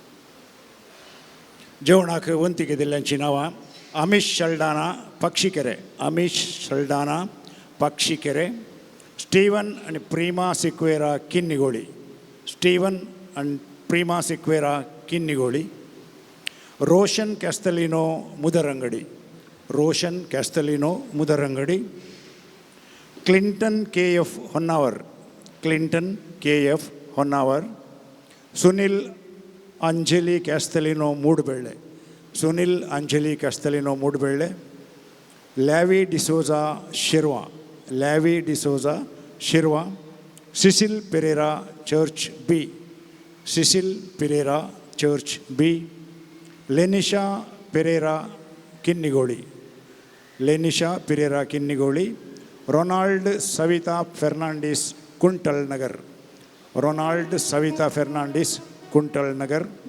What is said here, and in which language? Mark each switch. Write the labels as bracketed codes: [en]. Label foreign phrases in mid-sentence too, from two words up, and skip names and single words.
[kok] जेवणाक वंतिके दिल्ल्यांची नांवां आमिश शल्डाना पक्षीकेरे आमिश शल्डाना पक्षीकेरे स्टीवन आनी प्रिमा सिक्वेरा किन्निगोळी स्टीवन आनी प्रिमा सिक्वेरा किन्निगोळी रोशन कॅस्टलिनो मुदरंगडी रोशन कॅस्टलिनो मुदरंगडी क्लिंटन के एफ होन्नावर क्लिंटन के एफ होन्नावर सुनील अंजली कॅस्टलिनो मूडबेळे सुनील अंजली कॅस्टलिनो मूडबेळे लॅवी डिसोजा शिरवा लॅवी डिसोजा शिरवा सिसिल पेरेरा चर्च बी सिसिल पेरेरा चर्च बी लेनिशा पेरेरा किन्निगोळी लेनिशा पेरेरा किन्निगोळी रोनाल्ड सविता फेर्नांडीस कुंटल नगर रोनाल्ड सविता फेर्नांडीस कुंटल नगर